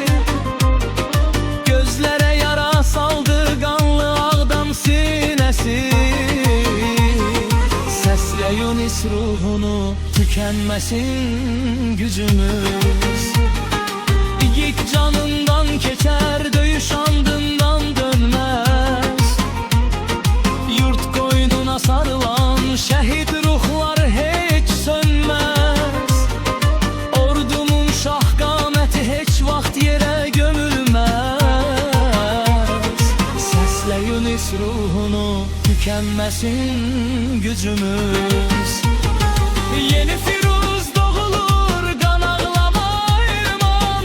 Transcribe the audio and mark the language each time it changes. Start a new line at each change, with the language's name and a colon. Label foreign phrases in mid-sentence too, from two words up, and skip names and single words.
Azerbaijani: Gözlərə yara saldı, qanlı Ağdam sinəsi. Səslə Yunus ruhunu,
Turkish: tükenmesin gücümüz. Yiğit canından keçer, döyüş andından dönmez. Yurt koynuna sarılan şehit ruhlar hiç sönmez.
Azerbaijani: Ordumun şah qaməti heç vaxt yerə gömülməz. Səslə Yunus ruhunu,
Turkish: tükenmesin gücümüz.
Azerbaijani: Yeni Firuz doğulur, qan ağlama elman.